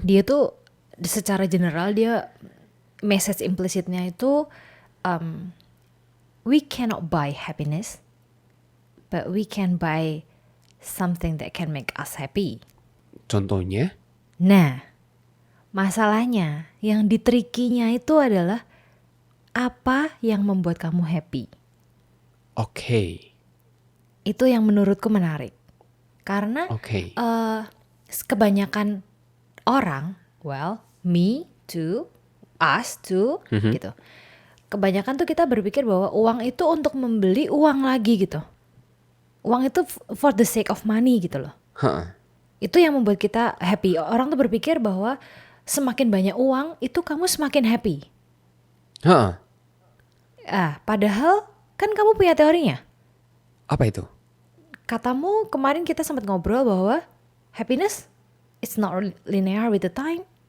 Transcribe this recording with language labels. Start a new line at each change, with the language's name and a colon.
Indonesian: dia tuh secara general dia message implicitnya itu
English: we cannot buy happiness, but we can buy something that can make us happy.
Indonesian: Contohnya, Nah, masalahnya yang ditrikinya itu adalah apa yang membuat kamu happy. oke. Itu yang menurutku menarik. Karena Oke. kebanyakan orang,
English: well, me too, us too,
Indonesian: gitu. Kebanyakan tuh kita berpikir bahwa uang itu untuk membeli uang lagi gitu. Uang itu
English: for the sake of money
Indonesian: gitu loh. Heeh. Itu yang membuat kita happy. Orang tuh berpikir bahwa semakin banyak uang itu kamu semakin happy. Heeh. Padahal kan kamu punya teorinya. Apa itu? Katamu kemarin kita sempat ngobrol bahwa
English: happiness it's not linear with the time.